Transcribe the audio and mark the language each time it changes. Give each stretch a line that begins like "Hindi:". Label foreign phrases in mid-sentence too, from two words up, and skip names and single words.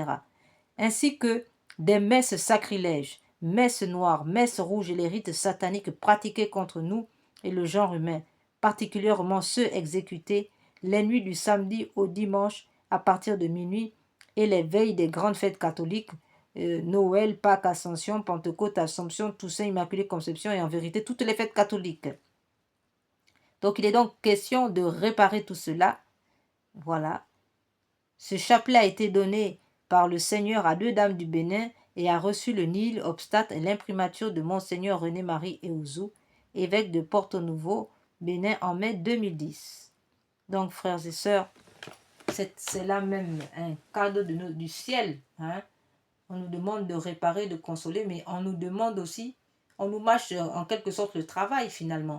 French: Ainsi que des messes sacrilèges, messes noires, messes rouges et les rites sataniques pratiqués contre nous et le genre humain, particulièrement ceux exécutés les nuits du samedi au dimanche à partir de minuit et les veilles des grandes fêtes catholiques, Noël, Pâques, Ascension, Pentecôte, Assomption, Toussaint, Immaculée Conception et en vérité toutes les fêtes catholiques. Donc il est donc question de réparer tout cela. Voilà. Ce chapelet a été donné par le Seigneur à 2 dames du Bénin et a reçu le
Latin: nil obstate
French: et l'imprimature de Monseigneur René-Marie Eouzou, évêque de Porto Novo, Bénin en mai 2010. Donc frères et sœurs, c'est là même un cadeau du ciel. Hein? On nous demande de réparer, de consoler, mais on nous demande aussi, on nous mâche en quelque sorte le travail finalement.